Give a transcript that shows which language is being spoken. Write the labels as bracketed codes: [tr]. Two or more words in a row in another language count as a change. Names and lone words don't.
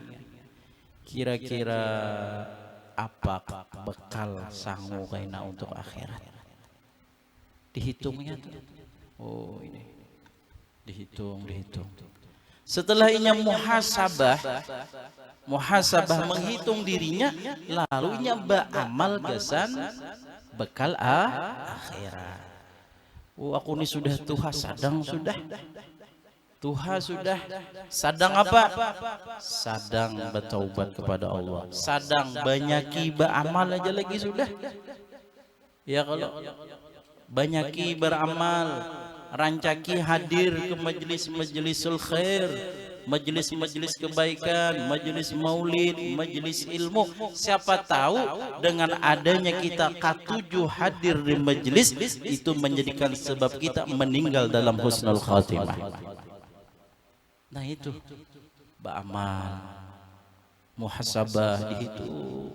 [bjn] Kira-kira apa bekal sangu kaina untuk akhirat. Dihitungnya tuh. Oh, ini. Dihitung. Setelah ini muhasabah menghitung dirinya, lalu nya beramal gasan bekal akhirat. Oh, aku ini sudah tuha sadang sudah. Tuha sudah sadang apa? Sadang bertaubat kepada Allah. Sadang banyaki beramal aja lagi sudah. Ya kalau banyaki beramal, rancaki hadir ke majelis-majelisul khair, majelis-majelis kebaikan, majelis maulid, majelis ilmu. Siapa tahu dengan adanya kita ketujuh hadir di majelis itu menjadikan sebab kita meninggal dalam [ar] حسن الخاتمة. [bjn] Nah itu beramal, muhasabah dihitung.